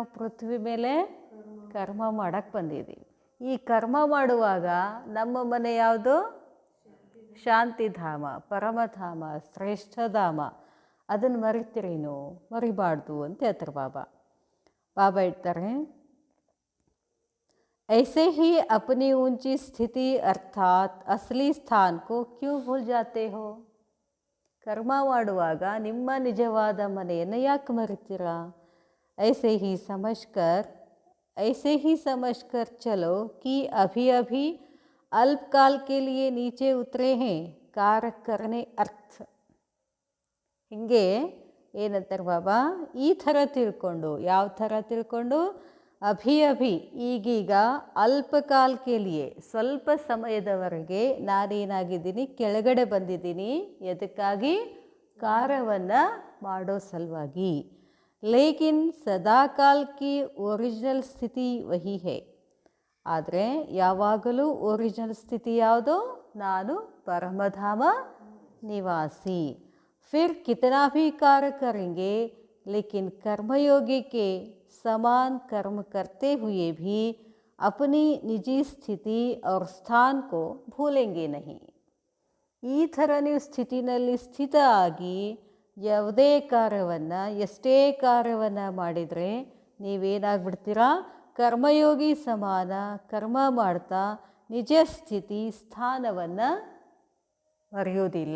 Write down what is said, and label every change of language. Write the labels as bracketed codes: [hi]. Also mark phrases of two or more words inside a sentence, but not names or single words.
[kn] ಪೃಥ್ವಿ ಮೇಲೆ ಕರ್ಮ ಮಾಡೋಕ್ಕೆ ಬಂದಿದ್ದೀವಿ. ಈ ಕರ್ಮ ಮಾಡುವಾಗ ನಮ್ಮ ಮನೆ ಯಾವುದು? ಶಾಂತಿಧಾಮ, ಪರಮಧಾಮ, ಶ್ರೇಷ್ಠಧಾಮ. ಅದನ್ನು ಮರಿತೀರೇನು? ಮರಿಬಾರ್ದು ಅಂತ ಹೇಳ್ತಾರೆ ಬಾಬಾ. ಬಾಬಾ ಹೇಳ್ತಾರೆ, [hi] ऐसे ही अपनी ऊंची स्थिति अर्थात असली स्थान को क्यों भूल जाते हो. [kn] ಕರ್ಮ ಮಾಡುವಾಗ ನಿಮ್ಮ ನಿಜವಾದ ಮನೆಯನ್ನು ಯಾಕೆ ಮರಿತೀರಾ? [hi] ऐसे ही समझकर ऐसे ही समझकर चलो कि अभी अभी अल्पकाल के लिए नीचे उतरे हैं कार्य करने अर्थ. [kn] ಹಿಂಗೆ ಏನಂತಾರೆ ಬಾಬಾ, ಈ ಥರ ತಿಳ್ಕೊಂಡು, ಯಾವ ಥರ ತಿಳ್ಕೊಂಡು, [hi] अभी अभी [kn] ಈಗೀಗ [hi] अल्पकाल के लिए [kn] ಸ್ವಲ್ಪ ಸಮಯದವರೆಗೆ ನಾನೇನಾಗಿದ್ದೀನಿ, ಕೆಳಗಡೆ ಬಂದಿದ್ದೀನಿ. ಎದಕ್ಕಾಗಿ? ಕಾರ್ಯವನ್ನು ಮಾಡೋ ಸಲುವಾಗಿ. [hi] लेकिन सदाकाल की ओरिजिनल स्थिति वही है. [kn] ಆದರೆ ಯಾವಾಗಲೂ ಒರಿಜಿನಲ್ ಸ್ಥಿತಿ ಯಾವುದು? ನಾನು ಪರಮಧಾಮ ನಿವಾಸಿ. [hi] फिर कितना भी कार्य करेंगे लेकिन कर्मयोगी के समान कर्म करते हुए भी अपनी निजी स्थिति और स्थान को भूलेंगे नहीं. [kn] ಈ ಥರ ನೀವು ಸ್ಥಿತಿನಲ್ಲಿ ಸ್ಥಿತ ಆಗಿ ಯಾವುದೇ ಕಾರ್ಯವನ್ನು, ಎಷ್ಟೇ ಕಾರ್ಯವನ್ನು ಮಾಡಿದರೆ ನೀವೇನಾಗ್ಬಿಡ್ತೀರಾ? ಕರ್ಮಯೋಗಿ ಸಮಾನ ಕರ್ಮ ಮಾಡ್ತಾ ನಿಜ ಸ್ಥಿತಿ ಸ್ಥಾನವನ್ನು ಮರೆಯೋದಿಲ್ಲ.